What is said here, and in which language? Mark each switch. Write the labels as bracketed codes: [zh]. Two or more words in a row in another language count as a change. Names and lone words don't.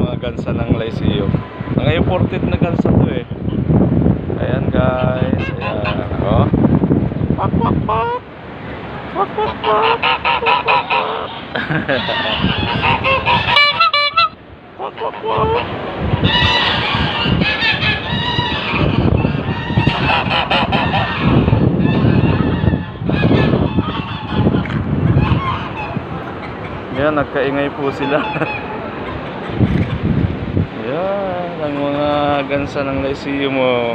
[tl] gansa ng Lyceum. Ang imported na gansa to eh. Ayan guys, ayan. Oh. Pak pak pak. Pak pak pak. Pak pak pak. Pak pak pak. Ayan, nagkaingay po sila. Ayan, ang mga gansa ng Lyceum mo.